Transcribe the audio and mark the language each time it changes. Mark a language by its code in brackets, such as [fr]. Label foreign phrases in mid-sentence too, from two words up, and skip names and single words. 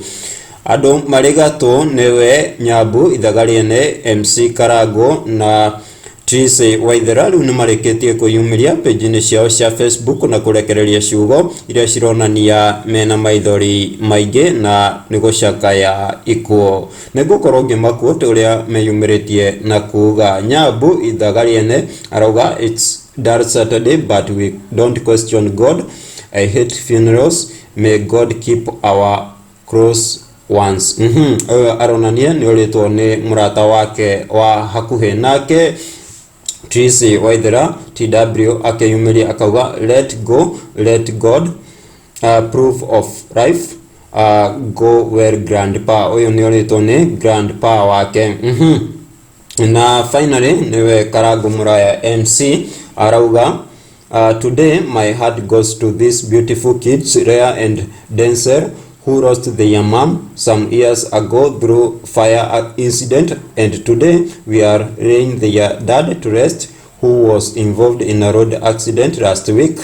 [ki] Andu marigatu niwe Nyambu, Ithaga, Riene, MC Karangu na Triza, Waithera riu ni mareketie kuyumiria page-ini ciao cia Facebook na kurekereria ciugo iria cironania mena maithori maingi na ni gucakaya Ikuo. Nigukorwo ngimakuo uria meyumiritie na kuga Nyambu, Ithaga, Riene arauga [en] it's dark Saturday but we don't question God. I hate funerals. May God keep our close ones. [ki] Aronania ni uritwo ni murata wake wa hakuhe nake Triza, Waithera, TW akeyumiria akauga [en] let go, let God, proof of life, go where grandpa. [ki] Uyu ni uritwo ni grandpa wake. Na finally niwe Karangu Muraya MC arauga [en] today my heart goes to these beautiful kids, Rhea and Denzel, who lost their mom some years ago through fire incident, and today we are laying their dad to rest, who was involved in a road accident last week.